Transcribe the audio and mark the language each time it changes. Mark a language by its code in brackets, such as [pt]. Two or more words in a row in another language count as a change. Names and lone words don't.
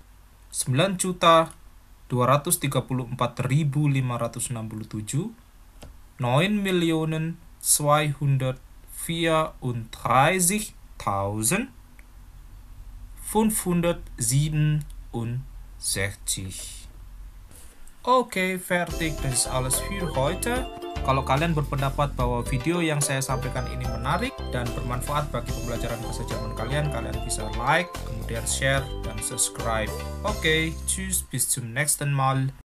[de] 9.234.567, 9.234.567. Oke, fertig. Das ist alles für heute. [id] Kalau kalian berpendapat bahwa video yang saya sampaikan ini menarik dan bermanfaat bagi pembelajaran bahasa Jerman kalian, kalian bisa like, kemudian share, dan subscribe. [de] Oke, tschüss, bis zum nächsten Mal.